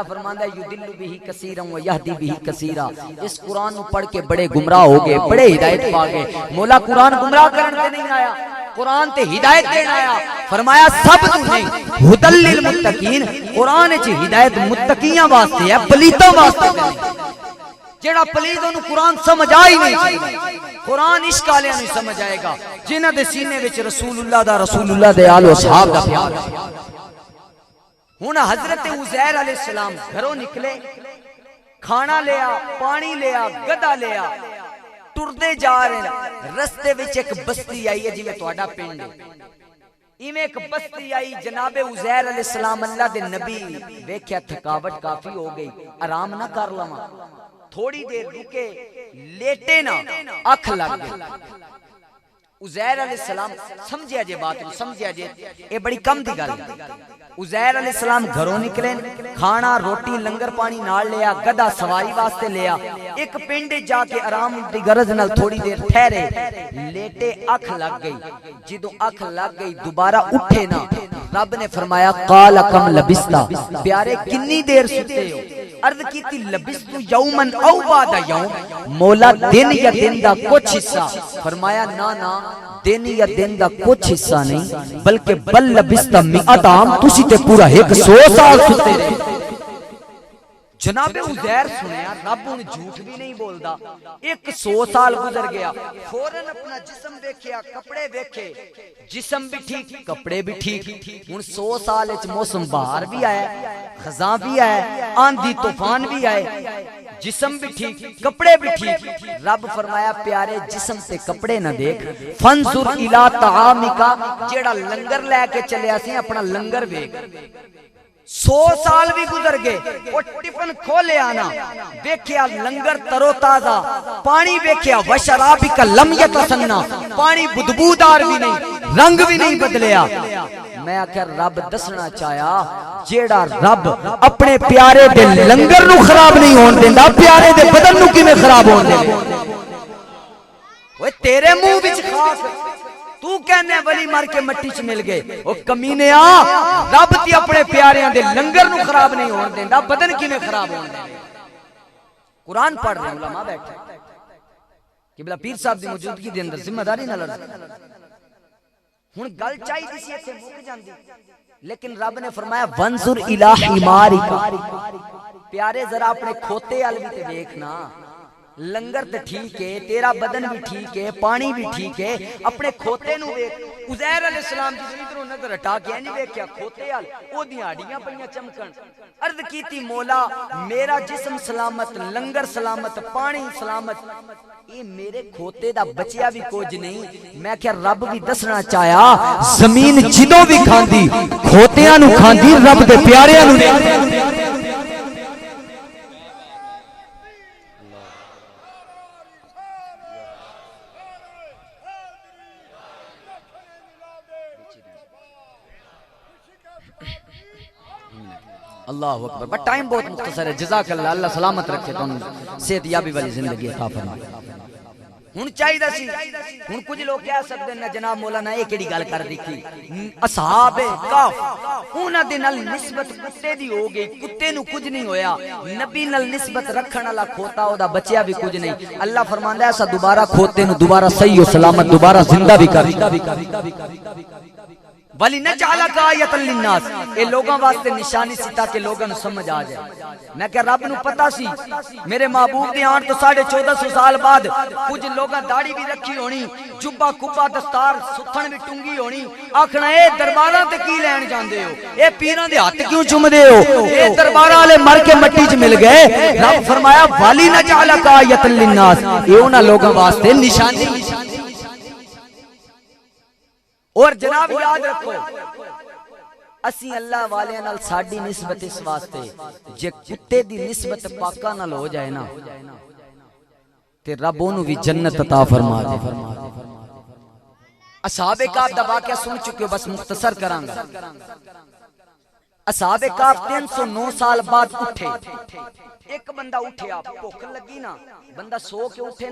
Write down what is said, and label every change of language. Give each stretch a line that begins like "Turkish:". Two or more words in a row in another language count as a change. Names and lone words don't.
Punjabi: فرماندہ ہے
Arabic: یدل بھی کثیرا و یہدی بھی کثیرا
Punjabi: اس قرآن نو پڑھ کے بڑے گمراہ ہو گئے بڑے ہدایت پا گئے مولا قرآن گمراہ کرنے نہیں آیا قرآن تے ہدایت دینا آیا فرمایا سب تو نہیں
Arabic: ہدل للمتقین
Punjabi: قرآن چ ہدایت متقیاں واسطے ہے پلیتاں واسطے نہیں جیڑا پلید انہوں قرآن سمجھ آئی نہیں قرآن اشکالیاں نہیں سمجھ آئے گا جنہ دے سینے وچ رسول اللہ دے آل و صحاب دا پیار ہونا حضرت عزیر علیہ السلام گھروں نکلے کھانا لیا پانی لیا گدا لیا ٹردے جا رہے ہیں رستے وچ ایک بستی آئی ہے جی میں تواڈا پنڈ ایویں ایک بستی آئی جناب عزیر علیہ السلام اللہ دے نبی ویکھیا تھکاوٹ کافی ہو گئی آرام نہ کر لواں تھوڑی دیر رکے لیٹے نا اکھ لگ گئی عزیر علیہ السلام سمجھیا جے بات نو سمجھیا جے اے بڑی کم دی گل عزیر علیہ السلام گھروں نکلے کھانا روٹی لنگر پانی نال لیا گدا سواری واسطے لیا ایک پنڈ جا کے آرام دی غرض نال تھوڑی دیر ٹھہرے لیٹے اکھ لگ گئی جدوں اکھ لگ گئی دوبارہ اٹھے نہ رب نے فرمایا
Arabic: قال کم لبستا
Punjabi: پیارے کتنی دیر ستے ہو عرض کیتی
Arabic: لبست یومن او بعد یوم
Punjabi: مولا دن یا دن دا کچھ حصہ فرمایا نا دن یا دن دا کچھ حصہ نہیں بلکہ
Arabic: بل لبست مئات عام
Punjabi: تسی تے پورا 100 سال ستے رہے جناب عزیر سنیا رب ان جھوٹ بھی نہیں بولدا 100 سال گزر گیا فوراً اپنا جسم دیکھیا کپڑے دیکھے جسم بھی ٹھیک کپڑے بھی ٹھیک ہن 100 سال وچ موسم بہار بھی آیا خزاں بھی آیا آندھی طوفان بھی آئے جسم بھی ٹھیک کپڑے بھی ٹھیک رب فرمایا پیارے جسم تے کپڑے نہ دیکھ
Arabic: فانظر الی طعامک
Punjabi: جیڑا لنگر لے کے چلیا سی اپنا لنگر ویکھ 100 سال بھی گزر گئے وہ ٹفن کھولے آنا دیکھیا لنگر ترو تازہ پانی دیکھیا
Arabic: وشرابک لم یتسنہ
Punjabi: پانی بدبودار بھی نہیں رنگ بھی نہیں بدلیا میں آخر رب دسنا چاہیا جیڑا رب اپنے پیارے دے لنگر نو خراب نہیں ہون دیندا پیارے دے بدن نو کیویں خراب ہون دیندا اوے تیرے منہ وچ خاص تو کہنے ولی مر کے مٹی چ مل گئے او کمینے رب تی اپنے پیاریاں دے لنگر نو خراب نہیں ہون دیندا بدن کیویں خراب ہون دیندا قرآن پڑھ رہے علماء بیٹھے قبلہ پیر صاحب دی موجودگی دے اندر ذمہ داری نہ لڑ ہن گل چاہیے سی ایتھے مک جاندی لیکن رب نے فرمایا
Arabic: وانظر الی حمارک
Punjabi: پیارے ذرا اپنے کھوتے ال بھی تے دیکھنا لنگر تے ٹھیک ہے تیرا بدن بھی ٹھیک ہے پانی بھی ٹھیک ہے اپنے کھوتے نو دیکھ عزیر علیہ السلام جس ادھروں نظر ہٹا کے نہیں دیکھیا کھوتے ال او دیاں ہڈیاں پئیاں چمکن عرض کیتی مولا میرا جسم سلامت لنگر سلامت پانی سلامت یہ میرے کھوتے دا بچیا بھی کچھ نہیں میں کہ رب بھی دسنا چاہیا زمین جدوں بھی کھاندی کھوتیاں نو کھاندی رب دے پیاریاں نو نہیں
Urdu: اللہ اکبر بٹ ٹائم بہت مختصر ہے
Arabic: جزاک اللہ
Urdu: اللہ سلامت رکھے تو صحت یابی والی زندگی عطا فرمائے
Punjabi: ہن چاہیے سی ہن کچھ لوگ کہہ سکتے ہیں جناب مولانا یہ کیڑی گل کر دیکھی اصحاب کہف انہاں دے نال نسبت کتے دی ہو گئی کتے نو کچھ نہیں ہویا نبی نال نسبت رکھن والا کھوتا او دا بچیا بھی کچھ نہیں اللہ فرماندا ہے ایسا دوبارہ کھوتے نو دوبارہ صحیح و سلامت دوبارہ زندہ بھی کر
Arabic: ولی نجعلک آیۃ للناس
Punjabi: اے لوگاں واسطے نشانی سی تاکہ لوگاں نو سمجھ آ جائے میں کہ رب نو پتہ سی میرے محبوب دی آن تو 1450 سال بعد کچھ لوگاں داڑھی بھی رکھی ہونی جبہ کبہ دستار ستھن بھی ٹنگی ہونی آکھنا اے درباراں تے کی لین جاندے ہو اے پیراں دے ہاتھ کیوں چومدے ہو اے درباراں والے مر کے مٹی چ مل گئے رب فرمایا
Arabic: ولی نجعلک آیۃ للناس
Punjabi: اے انہاں لوگاں واسطے نشانی اور جناب یاد رکھو اسی اللہ والے نال ساڈی نسبت اس واسطے جے کتے دی نسبت پاکاں نال ہو جائے نا تے رب اونوں وی جنت عطا فرما دے اصحاب کہف دا واقعہ سن چکے ہو بس مختصر کراں گا اصحاب کہف 309 سال بعد اٹھے ایک بندہ اٹھیا بھوک لگی نا بندہ سو کے اٹھے نا